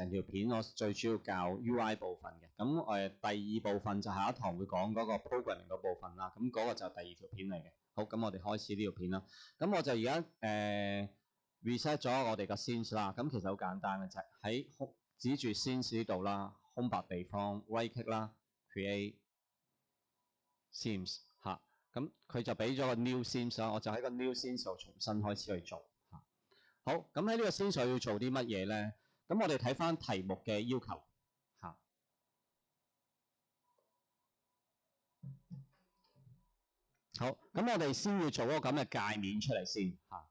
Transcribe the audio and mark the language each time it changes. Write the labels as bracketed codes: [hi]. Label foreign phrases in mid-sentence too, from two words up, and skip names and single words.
[yue] 成條片我最主要教 UI 部分嘅，咁第二部分就下一堂會講嗰個 programming 嗰部分啦。咁嗰個就第二條片嚟嘅。好，咁我哋開始呢條片啦。咁我就而家reset 咗我哋個 scenes 啦。咁其實好簡單嘅啫，喺指住 scenes 呢度啦，空白地方 [en] right click [yue] 啦 ， [en] create scenes [yue] 嚇。咁佢就俾咗個 [en] new scenes [yue] 啦，我就喺個 [en] new scenes [yue] 度重新開始去做嚇。好，咁喺呢個 scenes 要做啲乜嘢咧？咁我哋睇翻題目嘅要求嚇。好，咁我哋先要做嗰個咁嘅界面出嚟先嚇。